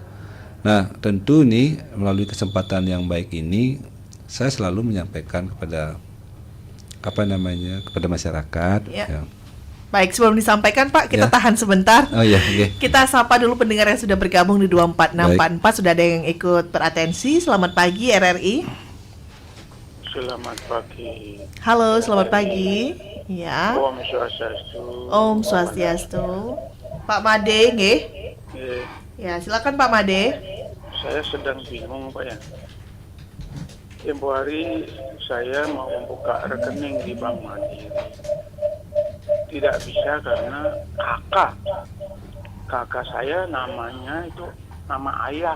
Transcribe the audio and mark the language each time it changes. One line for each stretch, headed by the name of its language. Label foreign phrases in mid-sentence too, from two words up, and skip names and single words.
Indonesian: Nah, tentu nih melalui kesempatan yang baik ini saya selalu menyampaikan kepada kepada masyarakat. Ya. Ya. Baik, sebelum disampaikan Pak, kita Ya. tahan sebentar. Oh iya, oke. Kita sapa dulu pendengar yang sudah bergabung di 24644. Sudah ada yang ikut beratensi. Selamat pagi RRI. Selamat pagi. Halo, selamat pagi. Ya.
Balinese: Om Swastiastu. Om Swastiastu. Pak Made, nggih. Eh,
Indonesian: Ya, silakan Pak Made. saya sedang bingung Pak ya. Tempo hari saya mau membuka rekening di Bank Mandiri. Tidak bisa karena kakak saya namanya itu nama ayah.